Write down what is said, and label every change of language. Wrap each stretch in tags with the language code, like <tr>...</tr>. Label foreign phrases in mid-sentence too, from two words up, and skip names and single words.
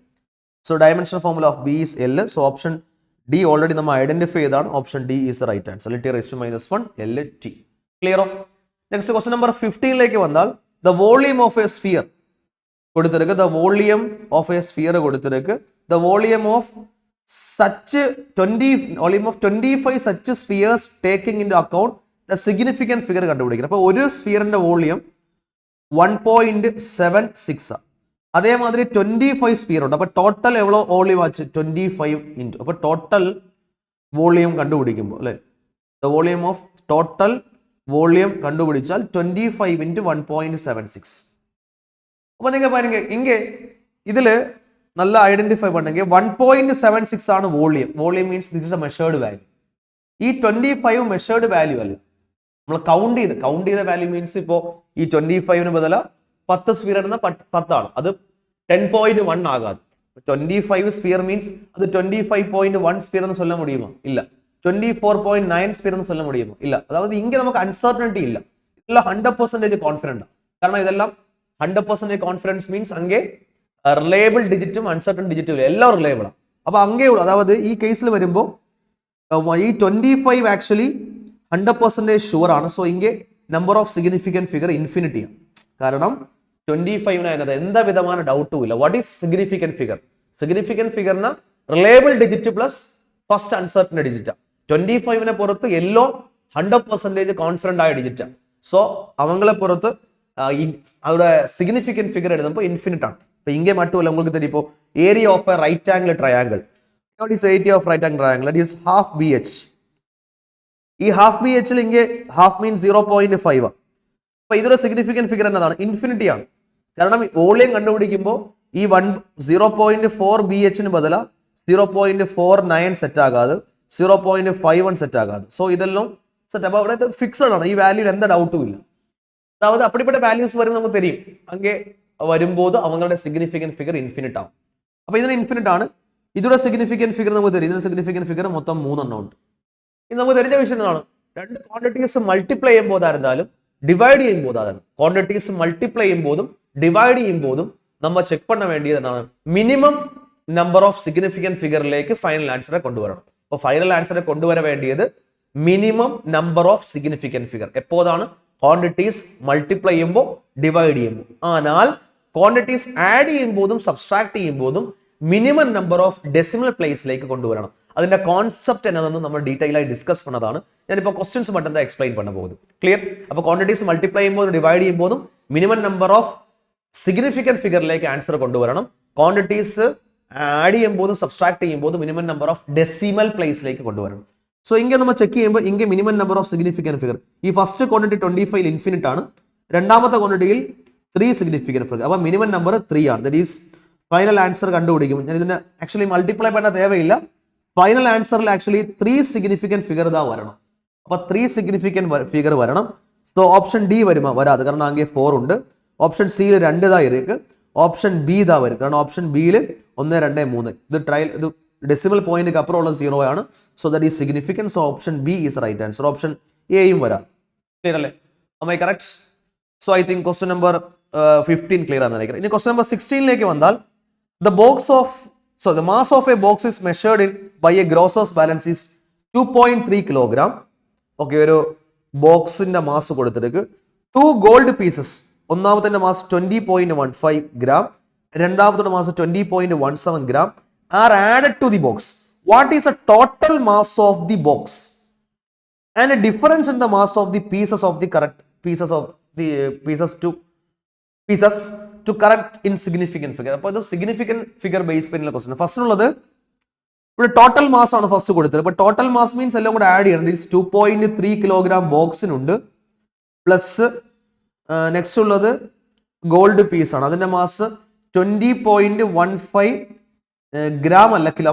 <en>So dimension formula of B is L.</en> <ml>സോ</ml> <en>option D already</en> <ml>നമ്മൾ ഐഡന്റിഫൈ ചെയ്താണ്.</ml> <en>Option D is the right answer. L T raise to -1 L T. ക്ലിയറോ? next question number 15</en> <ml>വന്നാൽ</ml> <en>the volume of a sphere</en> <ml>കൊടുത്തിരിക്ക്.</ml> <en>the volume of a sphere</en> <ml>കൊടുത്തിരിക്ക്.</ml> <en>the volume of such 25 such spheres taking into account the significant figure</en> <ml>കണ്ടുപിടിക്കണം. അപ്പോൾ ഒരു സ്ഫിയറിന്റെ വോളിയം 1.76. അതേമാതിരി 25 സ്ഫിയർ ഉണ്ട്. അപ്പോൾ ടോട്ടൽ എവ്വളോ വോളിയം ആச்சு 25 ഇൻറ്റു. അപ്പോൾ</ml> <en>total volume</en> <ml>കണ്ടുപിടിക്കുമ്പോൾ അല്ലേ</ml> <en>the volume of total volume</en> <ml>കണ്ടുപിടിച്ചാൽ 25 ഇൻറ്റു 1.76. അപ്പോൾ നിങ്ങൾ പറയുക ഇങ്ങനെ ഇതിൽ നല്ല ഐഡന്റിഫൈ പണെങ്കിൽ 1.76 ആണ് വോളിയം.</ml> <en>Volume means this is a measured value.</en> <ml>ഈ 25</ml> <en>measured value</en> <ml>അല്ല, നമ്മൾ കൗണ്ട് ചെയ്ത</ml> <en>value means</en> <ml>ഇപ്പോൾ ഈ 25ന് ബദല 10 സ്ഫിയർ എന്ന 10 ആണ്. അത് 10.1 ആകാതെ</ml> <ta>25</ta> <en>sphere means</en> <ta>அது 25.1 ஸ்பியர் എന്ന് சொல்ல முடியுமா? இல்ல. 24.9 സ്പിയർ എന്ന് சொல்ல முடியுமா? இல்ல. அதாவது இங்க நமக்கு அன்சர்டனிட்டி இல்ல. இதெல்லாம் 100% கான்ஃபிடன்ட்.</ta> <ml>കാരണം ഇതെല്ലാം 100%</ml> <en>confidence means</en> <ml>അങ്ങേ</ml> <en>reliable digit uncertain digit</en> <ml>ഇല്ല, എല്ലാം റിലയബിൾ ആണ്. അപ്പൊ അങ്ങേ അതായത് ഈ കേസിൽ വരുമ്പോൾ ഈ 25</ml> <en>actually 100% sure</en> <ml>ആണ്. സോ ഇங்கே</ml> <en>number of significant figure infinity</en> <ml>ആണ്. കാരണം 25 അതിനകത്ത് എന്താ വിധமான ഡൗട്ടും ഇല്ല.</ml> <en>വാട്ട് ഈസ് സിഗ്നിഫിക്കന്റ് ഫിഗർ? Significant figure reliable digit plus first uncertain digit.</en> <ml>25നെ പുറത്ത് എല്ലോ 100% കോൺഫിഡന്റ് ആയ ഡിജിറ്റ്.</ml> <ta>സോ</ta> <ml>അവങ്ങളെ പുറത്ത്</ml> <ta>அதோட</ta> <en>significant figure</en> <ta>எடுத்தப்போ இன்ஃபினிட் ആണ്. இப்போ இங்கே மட்டும் இல்லை, உங்களுக்கு தெரியும்.</ta> <en>இப்போ area of a right angle triangle. What is area of right angle triangle? That is half BH.</en> <ml>ഈ ഹാഫ് ബി എച്ചിൽ ഇங்கே</ml> <en>half means</en> <ml>0.5 ആണ്. അപ്പൊ ഇതൊരു</ml> <en>significant figure</en> <ml>എന്നതാണ്, ഇൻഫിനിറ്റി ആണ്. കാരണം വോളിയം കണ്ടുപിടിക്കുമ്പോൾ ഈ 0.4 ബി എച്ചിന് ബദല 0.49 സെറ്റ് ആകാതെ 0.51 സെറ്റ് ആകാതെ. സോ ഇതെല്ലാം സെറ്റ്. അപ്പൊ അവിടെ ഫിക്സഡ് ആണ്, ഈ വാല്യൂയിൽ എന്താ ഡൗട്ടും ഇല്ല.</ml> <ta>அதாவது அப்படிப்பட்ட வேல்யூஸ் வரும் நமக்கு தெரியும். அங்கே வரும்போது அவங்களோட சிக்னிஃபிகன்ட் ஃபிகர் இன்ஃபினிட் ஆகும்.</ta> <ml>அப்போ ഇതിന് ഇൻഫിനിറ്റ് ആണ്. இதோட</ml> <en>significant figure</en> <ml>നമുക്ക് தெரியும். ഇതിന്റെ</ml> <en>significant figure</en> <ml>മൊത്തം 3 എണ്ണം ഉണ്ട്. ഇത് നമുക്ക് தெரிஞ்ச വിഷയം എന്താണ്? രണ്ട്</ml> <en>quantities multiply</en> <ml>ചെയ്യുമ്പോഴായിരുന്നാലും ഡിവൈഡ് ചെയ്യുമ്പോഴായിരുന്നു,</ml> <en>quantities multiply</en> <ml>ചെയ്യുമ്പോഴും ഡിവൈഡ് ചെയ്യുമ്പോഴും നമ്മൾ ചെക്ക് பண்ண വേണ്ടിയത് എന്താണ്?</ml> <en>minimum number of significant figure final answer</en> <ml>കൊണ്ടുവരണം. അപ്പോൾ</ml> <en>final answer</en> <ml>കൊണ്ടുവരാൻ വേണ്ടിയത്</ml> <en>minimum number of significant figure</en> <ml>എപ്പോഴാണ്?</ml> <en>quantities multiply</en> <ml>ചെയ്യുമ്പോൾ ഡിവൈഡ് ചെയ്യുമ്പോൾ. എന്നാൽ</ml> <en>quantities add</en> <ml>ചെയ്യുമ്പോഴും സബ്സ്ട്രാക്ട് ചെയ്യുമ്പോഴും</ml> <en>minimum number of decimal place</en> <ml>കൊണ്ടുവരണം. അതിന്റെ കോൺസെപ്റ്റ് എന്നതെന്ന് നമ്മൾ ഡീറ്റെയിൽ ആയി ഡിസ്കസ് பண்ணതാണ്. ഞാനിപ്പോൾ ക്വസ്റ്റ്യൻസ്</ml> <ta>மட்டும் தான்</ta> <ml>എക്സ്പ്ലെയിൻ பண்ண പോകുന്നത്. ക്ലിയർ? അപ്പോൾ</ml> <en>quantities multiply</en> <ml>ചെയ്യുമ്പോഴും ഡിവൈഡ് ചെയ്യുമ്പോഴും</ml> <en>minimum number of significant figure answer</en> <ml>കൊണ്ടുവരണം.</ml> <en>quantities add</en> <ml>ചെയ്യുമ്പോഴും സബ്സ്ട്രാക്ട് ചെയ്യുമ്പോഴും</ml> <en>minimum number of decimal place</en> <ml>കൊണ്ടുവരണം. സോ ഇங்கே നമ്മൾ ചെക്ക് ചെയ്യുമ്പോൾ ഇங்கே</ml> <en>minimum number of significant figure</en> <ml>ഈ</ml> <en>first quantity</en> <ml>25 ഇൻഫിനിറ്റ് ആണ്. രണ്ടാമത്തെ ക്വാണ്ടിറ്റിയിൽ 3</ml> <en>significant figure.</en> <ml>അപ്പോൾ</ml> <en>minimum number</en> <ml>3 ആണ്.</ml> <en>that is final answer</en> <ml>കണ്ടുപിടിക്കും. ഞാൻ ഇതിനെ ആക്ച്വലി മൾട്ടിപ്ലൈ</ml> <ta>பண்ண தேவையில்லை.</ta> <en>final answer actually 3 significant figure</en> <ml>ഇതാ വരണം. അപ്പോൾ 3</ml> <en>significant figure</en> <ml>വരണം.</ml> <en>so option D</en> <ml>വരുമോ? വരാതെ. കാരണം അങ്ങേ 4 ഉണ്ട്. ഓപ്ഷൻ സിയിൽ 2 ഇതാ ഇരിക്ക്. ഓപ്ഷൻ ബി ഇതാ വരും. കാരണം ഓപ്ഷൻ ബിയിൽ 1 2 3 ഇത് ട്രയൽ ഇത്</ml> <en>decimal point</en> <ml>അപ്പുറമുള്ള 0 ആണ്.</ml> <en>So that is significant. So option B is right answer. ഓപ്ഷൻ എയും വരാം. ക്ലിയർ അല്ലേ? am I correct? so I think question number 15 clear ആണെന്ന് നിனைக்கிறேன்.</en> <ml>ഇനി ക്വസ്റ്റ്യൻ നമ്പർ 16ലേക്ക് വന്നാൽ</ml> <en>the mass of a box is measured by a Grosser's balance is 2.3 kilogram.</en> <ml>ഓക്കെ, ഒരു ബോക്സിന്റെ മാസ് കൊടുത്തിട്ട് 2</ml> <en>gold pieces.</en> <ml>ഒന്നാമത്തെ മാസ് 20.15 ഗ്രാം, രണ്ടാമത്തെ മാസ് 20.17 ഗ്രാം</ml> <en>are added to the box. What is the total mass of the box and a difference in the mass of the pieces of the correct pieces of the pieces to correct in significant figure.</en> <ml>അപ്പോൾ ഇത്</ml> <en>significant figure</en> <ml>ബേസ് പെയിനുള്ള ക്വസ്റ്റ്യൻ. ഫസ്റ്റ് ഉള്ളത് ഇവിടെ</ml> <en>total mass</en> <ml>ആണ് ഫസ്റ്റ് കൊടുത്തത്. അപ്പോൾ</ml> <en>total mass means</en> <ml>എല്ലാം കൂടെ ആഡ് ചെയ്യണം. 2.3 കിലോഗ്രാം ബോക്സിനുണ്ട്.</ml> <en>plus next</en> <ml>ഉള്ളത്</ml> <en>gold piece</en> <ml>ആണ്. അതിന്റെ മാസ് 20.15 ഗ്രാം അല്ല കിലോ.</ml>